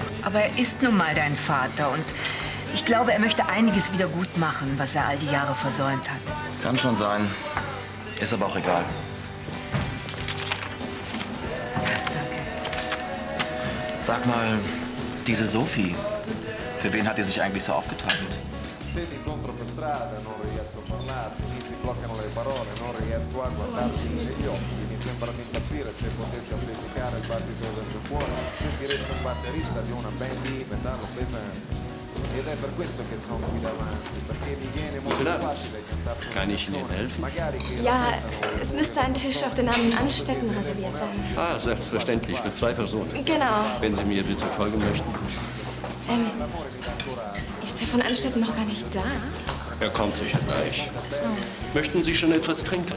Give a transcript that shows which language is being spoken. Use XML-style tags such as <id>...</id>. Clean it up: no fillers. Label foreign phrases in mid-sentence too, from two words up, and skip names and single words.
<de>Aber er ist nun mal dein Vater und ich glaube, er möchte einiges wieder gut machen, was er all die Jahre versäumt hat. Kann schon sein. Ist aber auch egal. Sag mal, diese Sophie, für wen hat die sich eigentlich so aufgeteilt?</de> <it>Se ti incontro per strada non riesco a parlarti, mi si bloccano le parole, non riesco a guardarti negli occhi, mi sembra di impazzire se potessi amplificare il battito del tuo cuore, sentiresti un batterista di una band di metallo pesante. Ed è per questo che sono qui davanti, perché mi viene molto facile cantarti una</it> <de>Kann ich Ihnen helfen?</de> <it>magari che</it> <de>Ja, es müsste ein Tisch auf den Namen Anstetten reserviert sein. Ah, selbstverständlich, für 2 Personen. Genau. Wenn Sie mir bitte folgen möchten. Ist der von Anstetten noch gar nicht da? Er kommt sicher gleich. Möchten Sie schon etwas trinken?</de>